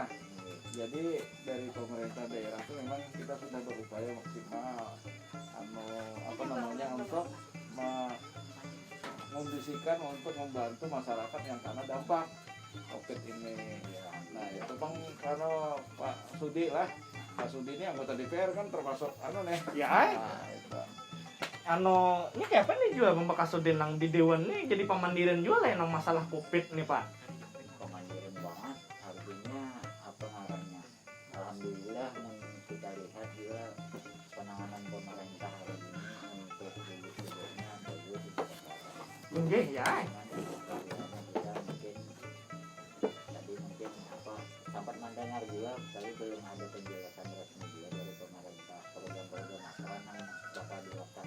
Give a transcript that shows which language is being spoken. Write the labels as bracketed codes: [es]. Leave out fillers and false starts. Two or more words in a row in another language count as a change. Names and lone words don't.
[id] Jadi dari pemerintah daerah itu memang kita sudah berupaya maksimal untuk mengondisikan untuk membantu masyarakat yang kena dampak COVID ini. Nah itu Bang karena Pak Sudi ini anggota DPR kan termasuk nih. Ya. Nah, itu. [bjn] Ini kayak apa nih juga membekas Sudin nang di dewan nih jadi pemandiran juga lah nang masalah COVID nih Pak. Pemandiran banget, artinya apa ngarannya. [id] Alhamdulillah yang kita lihat juga penanganan pemerintah hari ini untuk gugus-gugusnya bagus. [jv] Nggih ya. [id] Mungkin apa sempat mendengar juga tapi belum ada penjelasan resmi juga dari pemerintah program-program apa yang bakal dilaksanakan.